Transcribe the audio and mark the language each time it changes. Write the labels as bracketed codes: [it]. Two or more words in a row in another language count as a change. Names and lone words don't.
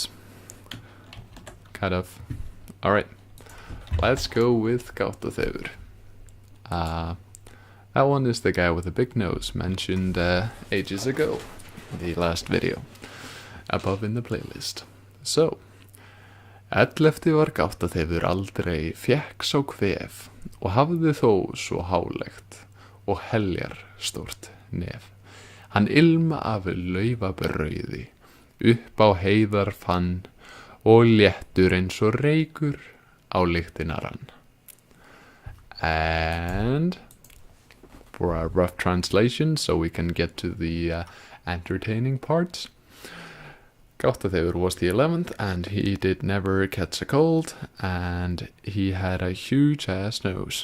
[en] Kind of. Alright, let's go with Gáttaþefur. That one is the guy with the big nose mentioned ages ago in the last video, above in the playlist. [is] So, 11 var Gáttaþefur aldrei fékk sá kvef og hafði þó svo hálegt og heljar stórt nef. Hann ilma af laufabrauði upp á heiðar fann og léttur eins og reykur á lyktina rann. [en] And for a rough translation, so we can get to the entertaining parts. Gáttaþefur was the 11th, and he did never catch a cold, and he had a huge ass nose.